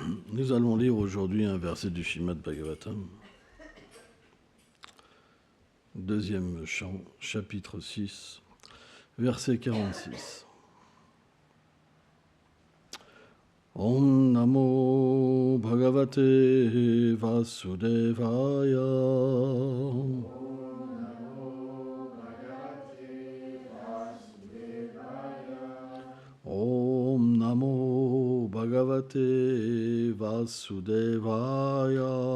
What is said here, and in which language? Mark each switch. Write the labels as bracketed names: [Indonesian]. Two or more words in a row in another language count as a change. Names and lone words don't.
[French] Nous allons lire aujourd'hui un verset du Srimad Bhagavatam, deuxième chant, chapitre 6, verset 46. [Sanskrit] Om Namo Bhagavate Vasudevaya. Om Namo Bhagavate Vasudevaya.